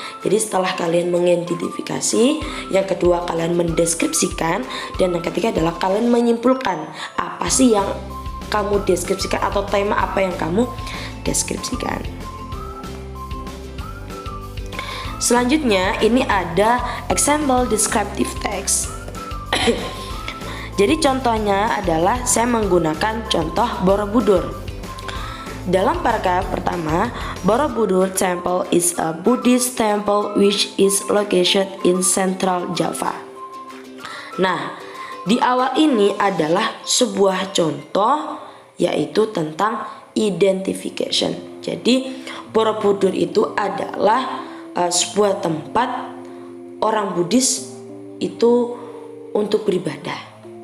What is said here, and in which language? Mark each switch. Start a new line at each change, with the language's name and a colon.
Indonesian: Jadi setelah kalian mengidentifikasi, yang kedua kalian mendeskripsikan, dan yang ketiga adalah kalian menyimpulkan apa sih yang kamu deskripsikan atau tema apa yang kamu deskripsikan. Selanjutnya ini ada example descriptive text. Jadi contohnya adalah saya menggunakan contoh Borobudur. Dalam paragraf pertama,
English: Borobudur Temple is a Buddhist temple which is located in Central Java. Nah,
Indonesian: di awal ini adalah sebuah contoh, yaitu tentang identification. Jadi Borobudur itu adalah sebuah tempat orang Buddhis itu untuk beribadah.